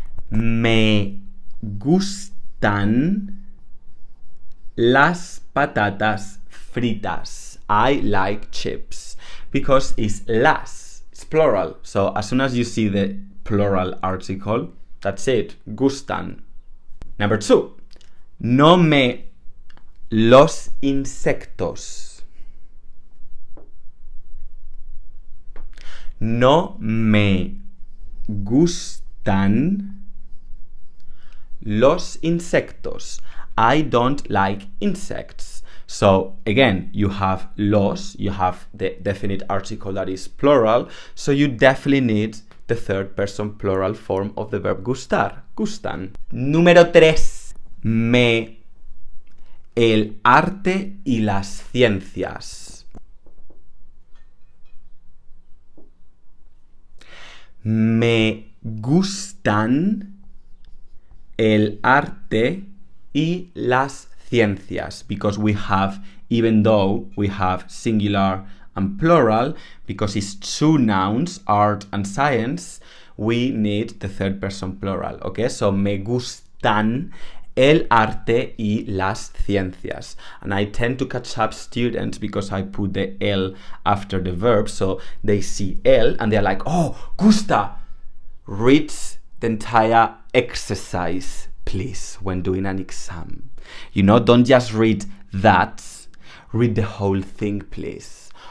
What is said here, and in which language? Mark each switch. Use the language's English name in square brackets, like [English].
[Spanish] Me gustan las patatas fritas. [English] I like chips, because it's las, it's plural. So as soon as you see the plural article, that's it, gustan. [Spanish] Number 2, no me los insectos. No me gustan los insectos. [English] I don't like insects. So again, you have los, you have the definite article that is plural, so you definitely need the third person plural form of the verb gustar, gustan. [Spanish] Número 3, me el arte y las ciencias. Me gustan el arte y las ciencias, [English] because we have, even though we have singular and plural, because it's two nouns, art and science, we need the third person plural, okay? [Spanish] So, me gustan el arte y las ciencias. [English] And I tend to catch up students because I put the el after the verb, so they see el and they're like, oh, gusta. Read the entire exercise, please, when doing an exam. You know, don't just read that, read the whole thing, please.